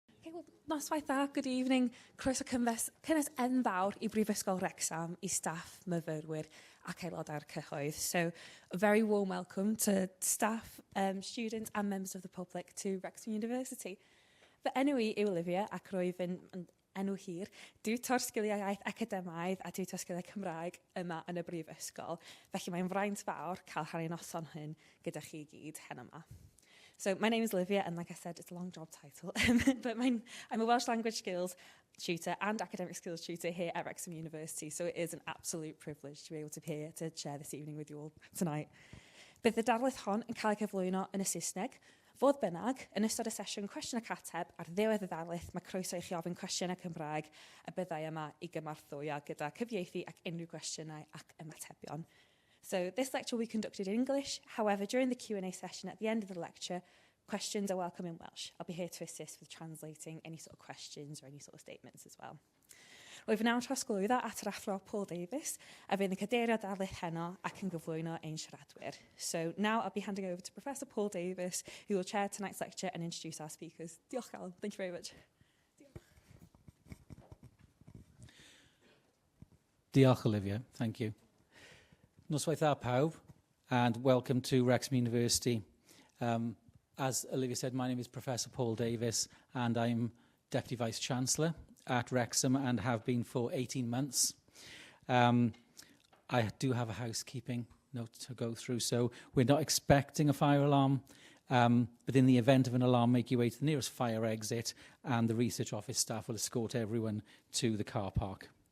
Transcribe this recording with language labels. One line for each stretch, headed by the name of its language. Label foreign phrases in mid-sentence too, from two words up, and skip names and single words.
Welsh: Wel, noswaith dda,
English: good evening.
Welsh: Croeso cynnes enfawr I Brifysgol Wrexham, I staff, myfyrwyr ac aelodau'r cyhoedd.
English: So, a very warm welcome to staff, students and members of the public to Wrexham University.
Welsh: Fy enw I yw Olivia ac rwyf yn enw hir, diwtor sgiliau iaith academaidd a diwtor sgiliau Cymraeg yma yn y Brifysgol. Felly mae'n fraint fawr cael rhannu noson hyn gyda chi gyd hen yma.
English: So my name is Olivia, and like I said, it's a long job title. But I'm a Welsh language skills tutor and academic skills tutor here at Wrexham University, so it is an absolute privilege to be able to be here to share this evening with you all tonight.
Welsh: Bydd y darlith hon yn cael ei gyflwyno yn y Saesneg. Fodd bynnag, yn ystod y sesiwn cwestiwn ac ateb ar ddiwedd y ddarlith, mae croeso I chi ofyn cwestiynau Cymraeg a byddai yma I gymarthwyo gyda cyfieithu ac unrhyw cwestiynau ac ymatebion.
English: So this lecture will be conducted in English. However, during the Q&A session at the end of the lecture, questions are welcome in Welsh. I'll be here to assist with translating any sort of questions or any sort of statements as well.
Welsh: Rwyf yn awr trosglwyddo at yr athro Paul Davies, a fydd yn cadeirio darlith heno ac yn gyflwyno ein siaradwyr.
English: So now I'll be handing over to Professor Paul Davies, who will chair tonight's lecture and introduce our speakers. Diolch, Alan. Thank you very much. Diolch, Olivia. Thank you.
Welsh: Noswaith dda pawb,
English: and welcome to Wrexham University. As Olivia said, my name is Professor Paul Davies, and I'm Deputy Vice-Chancellor at Wrexham and have been for 18 months. I do have a housekeeping note to go through, so we're not expecting a fire alarm, but in the event of an alarm, make your way to the nearest fire exit, and the research office staff will escort everyone to the car park.